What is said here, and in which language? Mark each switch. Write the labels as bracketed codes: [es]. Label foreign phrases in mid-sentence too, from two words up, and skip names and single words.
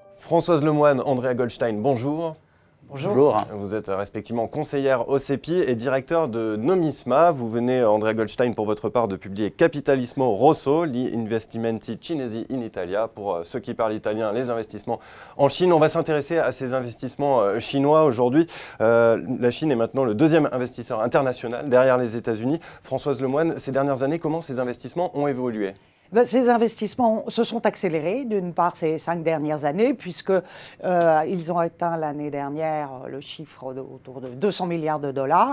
[fr] Françoise Lemoine, Andrea Goldstein, bonjour. Bonjour. Vous êtes respectivement conseillère au CEPI et directeur de Nomisma. Vous venez, Andrea Goldstein, pour votre part, de publier Capitalismo Rosso, gli investimenti cinesi in Italia. Pour ceux qui parlent italien, les investissements en Chine. On va s'intéresser à ces investissements chinois aujourd'hui. La Chine est maintenant le deuxième investisseur international derrière les États-Unis. Françoise Lemoine, ces dernières années, comment ces investissements ont évolué ? Ces investissements se sont accélérés, d'une part ces 5 dernières années, puisqu'ils ont atteint l'année dernière le chiffre autour de 200 milliards de dollars.